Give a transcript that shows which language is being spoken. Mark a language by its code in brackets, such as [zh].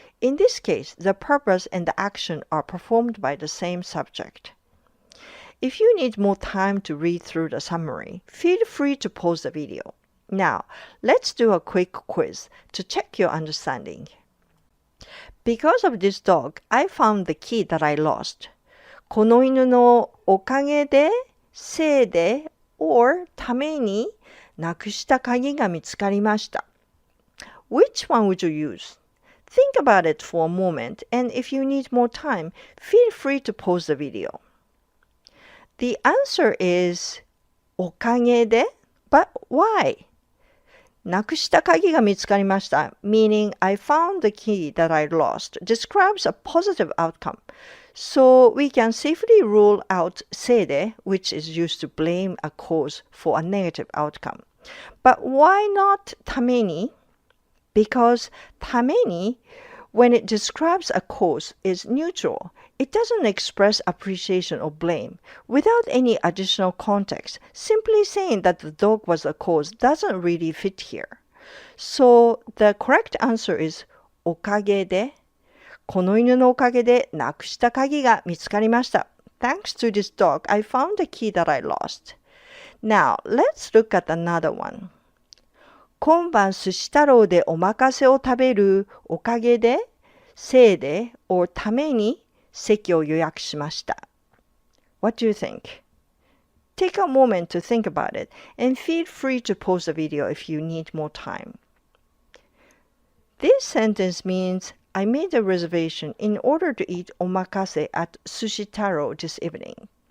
[en] In this case, the purpose and the action are performed by the same subject. If you need more time to read through the summary, feel free to pause the video. Now, let's do a quick quiz to check your understanding. Because of this dog, I found the key that I lost. [ja] この犬のおかげで、せいで、or ためになくした鍵が見つかりました. [en] Which one would you use? Think about it for a moment, and if you need more time, feel free to pause the video. The answer is おかげで, but why? [ja] なくした鍵が見つかりました [en] meaning I found the key that I lost describes a positive outcome. So we can safely rule out せいで which is used to blame a cause for a negative outcome. But why not ために? Because ために, when it describes a cause, is neutral. It doesn't express appreciation or blame. Without any additional context, simply saying that the dog was a cause doesn't really fit here. So the correct answer is [ja] おかげで、この犬のおかげでなくした鍵が見つかりました. [en] Thanks to this dog, I found the key that I lost. Now, let's look at another one. [ja] 今晩寿司太郎でおまかせを食べるおかげで、せいで、or ために席を予約しました. [en] What do you think? Take a moment to think about it and feel free to pause the video if you need more time. This sentence means I made a reservation in order to eat omakase at Sushi Taro this evening.